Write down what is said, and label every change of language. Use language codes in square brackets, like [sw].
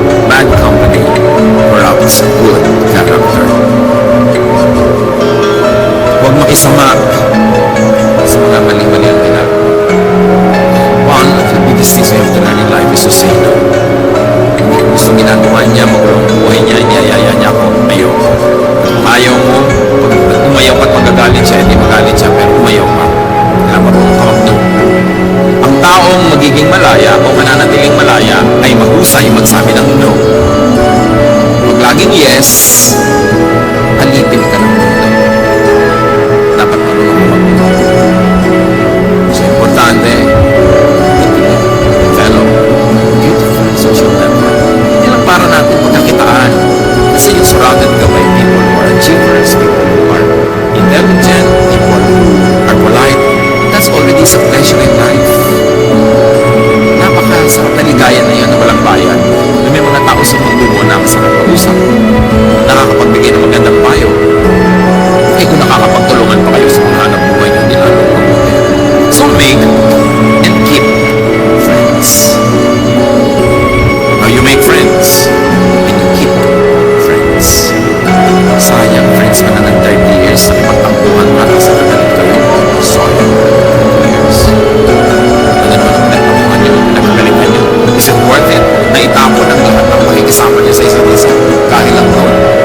[en] Bad company corrupts good character. [tl] Huwag makisama sa mga mali-mali ang ginagawa. [en] One of the biggest things we have to learn in life is to say no. [tl] Kung gusto ginagawa niya, magulong buhay niya, niyayaya niya ako, ayoko. Kung ayaw mo, pag umayaw ka at magagalit siya, hindi magalit siya, pero umayaw ka. Kailangan marunong ka mag-no. Ang taong magiging malaya o mananatiling malaya ay mahusay magsabi ng no. Pag laging yes, alipin ka ng mundo. Dapat marunong ka mag-no. So, importante, fellow, [en] beautiful social network. [tl] Yan ang para natin pagkakitaan. [en] Kasi you're surrounded ka by people who are achievers, people who are intelligent, people who are polite. That's already a pleasure in life. [tl] Napakasarap na ligaya na yun na walang bayan. Na may mga tao sa mundo mo na masarap mag-usap. Nakakapagbigay ng magandang payo. Eh kung nakakapagtulungan pa kayo sa mga hanap buhay na hindi lalong mabuti. [en] So make and keep friends. Now you make friends and you keep friends. [tl] Sayang friends ka na ng 30 years na ipagtampuhan ka na sa kagalit kayo. Sorry. 30 years. Ano naman ang pinagtampuhan nyo? Pinagkagalitan nyo? [en] Is it worth it? [tl] Na itapon ang lahat ng makikisama nyo sa isa't isa dahil lang doon.